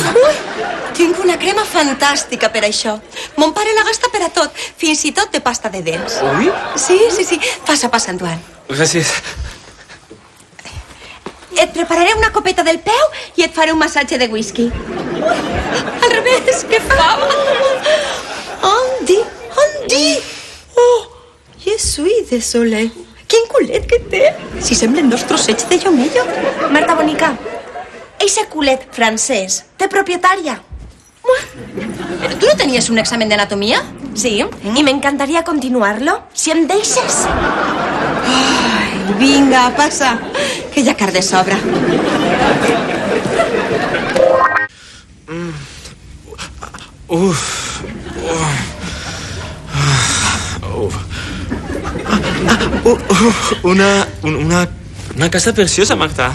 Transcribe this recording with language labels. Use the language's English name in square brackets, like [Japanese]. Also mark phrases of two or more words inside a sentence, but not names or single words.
[Catalan] Tinc una crema fantàstica per això. Mon pare la gasta per a tot, fins i tot de pasta de dents. Ui? Sí. Passa, Antoine. Gràcies. Et prepararé una copeta del peu i et faré un massatge de whisky. Al revés, què fa? Andy! [French] Oh, je suis désolé. [Catalan] Quin culet que té. Si semblen 2 trossets de llomello. Marta Bonica, eixe culet francès té propietària. [Spanish] ¿Tú no tenías un examen de anatomía? [Catalan] Sí, i m'encantaria continuar-lo, si em deixes. Ai, vinga, passa, que ja car de sobra. Una casa preciosa, Marta.